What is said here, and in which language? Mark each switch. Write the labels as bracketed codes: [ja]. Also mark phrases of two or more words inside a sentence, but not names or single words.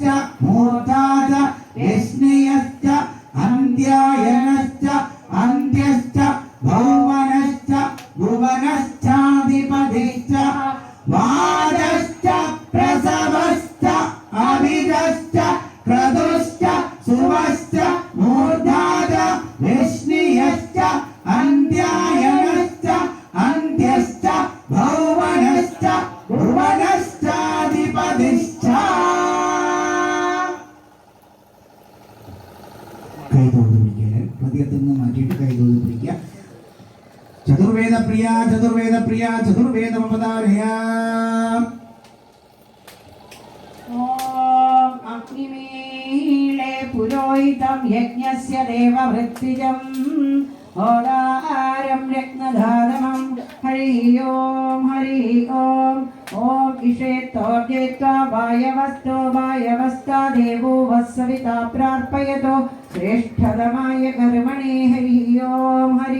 [sa] मूर्धाश्च विष्णयश्च अन्त्यायनश्च अन्त्यश्च भुवनश्च भुवनश्चाधिपतिश्च वाजश्च प्रसवश्च अभिजश्च क्रतुश्च सुवश्च मूर्धाश्च विष्णयश्च अन्त्यायनश्च अन्त्यश्च भुवनश्च भुवनश्चाधिपतिश्च [ml] കൈതോട് പിടിക്കുക ഹൃദയത്തിൽ നിന്ന് മാറ്റിയിട്ട് കൈതോട് പിടിക്കുക [sa] ചതുർവേദ പ്രിയ ചതുർവേദ പ്രിയ ചതുർവേദ അവതാരയ ഓം അഗ്നിമീളേ പുരോഹിതം യജ്ഞസ്യ ദേവവൃത്തിജം ഓദാരം രത്നധാതമം ഹരി ഓം ഓം ഇഷേത്തോർജയിത്വാ വായവസ്താ ദേവോ വസ്സവിതാ പ്രാർപ്പയതോ ശ്രേഷ്ഠതമായ കർമ്മണേ ഹരി ഓം